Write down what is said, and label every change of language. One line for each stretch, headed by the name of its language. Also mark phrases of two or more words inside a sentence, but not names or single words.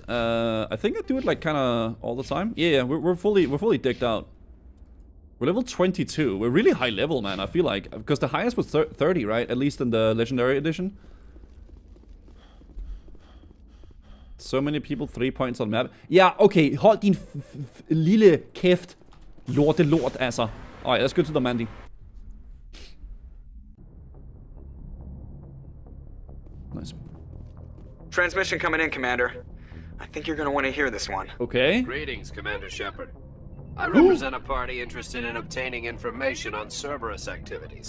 English: I think I do it like kind of all the time. Yeah, we're fully decked out. We're level 22. We're really high level, man. I feel like because the highest was 30, right? At least in the legendary edition. So many people, 3 points on map.
Danish: Ja, okay. Hold din lille kæft. Lort, altså.
English: Alright, let's go to the Mandy. Nice. Transmission coming in, Commander. I think you're gonna want to hear this one. Okay. Greetings, Commander Shepard. I represent a party interested in obtaining information on Cerberus activities.